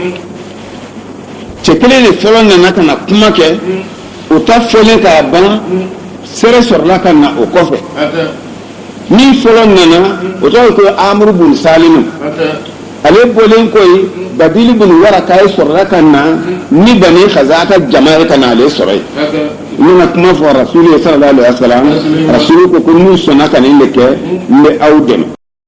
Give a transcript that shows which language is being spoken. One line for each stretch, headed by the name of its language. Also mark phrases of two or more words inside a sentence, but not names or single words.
Bambara: cɛ kelen de fɔlɔ nana ka na kuma kɛ o ta fɔlen k'a ban sɛrɛ sɔrɔla ka na o kɔfɛ min fɔlɔ nana o tɔgɔ ko Amru bun Salimu ale bɔlen ko ye Badili bun Waraka ye sɔrɔla ka na ni Bani Khaza'ata jama ye ka na ale sɔrɔ yen u nana kuma fɔ Rasuli
Arabic: صلى الله عليه وسلم
Bambara: Rasuli ko n'u sɔnna ka nin de kɛ n bɛ aw dɛmɛ